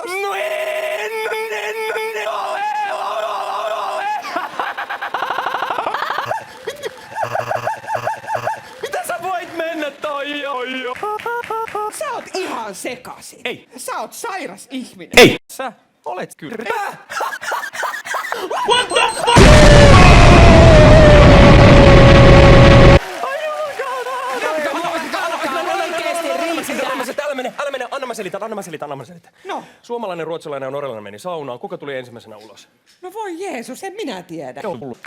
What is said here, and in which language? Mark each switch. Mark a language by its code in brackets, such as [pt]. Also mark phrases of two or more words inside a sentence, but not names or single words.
[fi] No en ole. Mitä sä voit mennä toi? Sä oot ihan sekasin. Ei. Sä oot sairas ihminen. Ei. Sä olet kyllä. [en] What the fuck? [fi] Älä mä selitän. No. Suomalainen, ruotsalainen ja norjalainen meni saunaan. Kuka tuli ensimmäisenä ulos? No voi Jeesus, en minä tiedä.